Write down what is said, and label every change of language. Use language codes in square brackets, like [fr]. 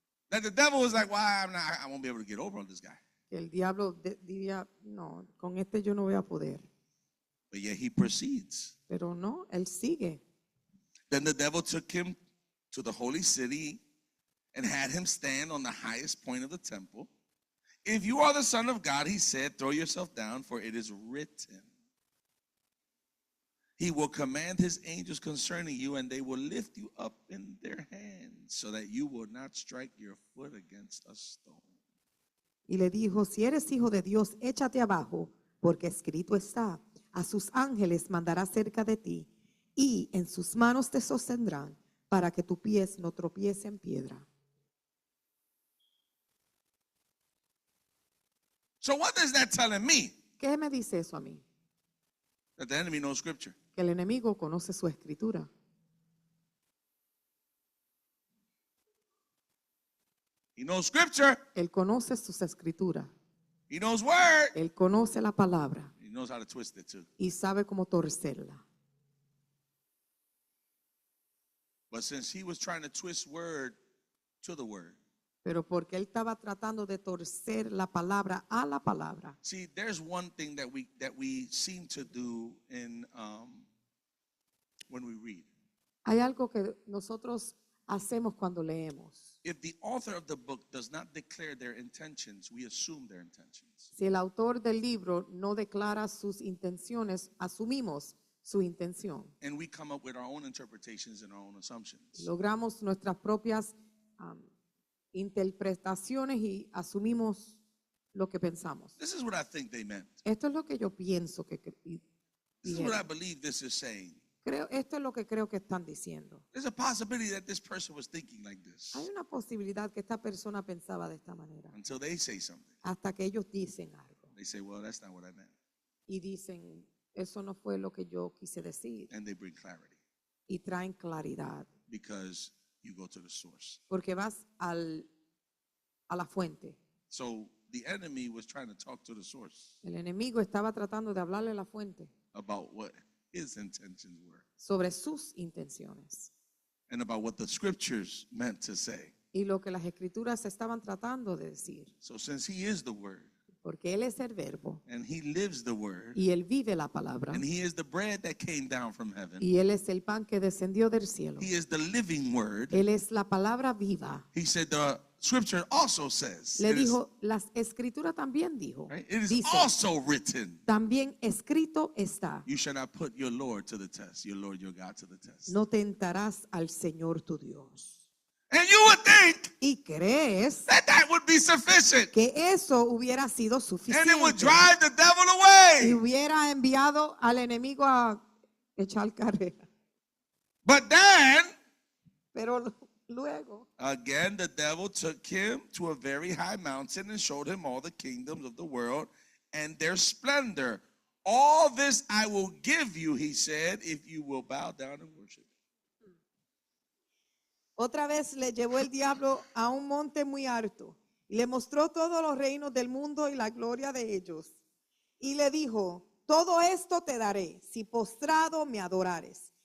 [en] that the devil was like, well, I won't be able to get over on this guy. [es] que el diablo diría, no, con este yo no voy a poder. [en] But yet he proceeds. [es] Pero no, él sigue. [en] Then the devil took him to the holy city and had him stand on the highest point of the temple. If you are the Son of God, he said, throw yourself down, for it is written. He will command his angels concerning you, and they will lift you up in their hands, so that you will not strike your foot against a stone. [es] Y le dijo, si eres hijo de Dios, échate abajo, porque escrito está, a sus ángeles mandará cerca de ti, y en sus manos te sostendrán, para que tu pies no tropiece en piedra. [en] So what is that telling me? [es] ¿Qué me dice eso a mí? [en] That the enemy knows scripture. [es] Que el enemigo conoce su escritura. [en] He knows scripture. [es] Él conoce sus escrituras. [en] He knows word. [es] Él conoce la palabra [en] He knows how to twist it too. [es] y sabe cómo torcerla. [en] But since he was trying to twist word to the word, [es] Pero porque él estaba tratando de torcer la palabra a la palabra. [en] see, there's one thing that we seem to do in when we read. [es] Hay algo que nosotros hacemos cuando leemos. [en] if the author of the book does not declare their intentions, we assume their intentions. [es] Si el autor del libro no declara sus intenciones, asumimos su intención. [en] And we come up with our own interpretations and our own assumptions. [es] Logramos nuestras propias interpretaciones y asumimos lo que pensamos. [en] This is what I think they meant. [es] Esto es lo que yo pienso que [en] This is what I [es] dijeron. [en] believe this is saying. [es] Esto es lo que creo que están diciendo. [en] There's a possibility that this person was thinking like this [es] Hay una posibilidad que esta persona pensaba de esta manera [en] until they say something. [es] hasta que ellos dicen algo [en] They say, well, that's not what I meant. [es] y dicen, eso no fue lo que yo quise decir, [en] And they bring clarity [es] y traen claridad [en] because you go to the source. [es] porque vas a la fuente. [en] So the enemy was trying to talk to the source [es] El enemigo estaba tratando de hablarle a la fuente [en] about what his intentions were [es] sobre sus intenciones [en] and about what the scriptures meant to say. [es] y lo que las escrituras estaban tratando de decir, [en] So since he is the word [es] porque Él es el verbo [en] and he lives the word [es] y Él vive la palabra [en] and he is the bread that came down from heaven, [es] y Él es el pan que descendió del cielo. [en] he is the living word. [es] Él es la palabra viva. [en] He said the scripture also says, [es] Le [en] it is, [es] dijo, las escrituras también dijo, [en] right? It is [es] dice, [en] also written, [es] también escrito está, [en] you shall not put your Lord to the test, your Lord, your God to the test. [es] no tentarás al Señor tu Dios. [en] And you would think [es] Y crees [en] that would be sufficient [es] que eso hubiera sido [en] and [es] suficiente [en] it would drive the devil [es] y [en] away. [es] hubiera enviado al enemigo a echar carrera. [en] But then, [es] Pero luego, [en] again, the devil took him to a very high mountain and showed him all the kingdoms of the world and their splendor. All this I will give you, he said, if you will bow down and worship. [es] otra vez le llevó el diablo a un monte muy alto y le mostró todos los reinos del mundo y la gloria de ellos. Y le dijo, todo esto te daré si postrado me adorares.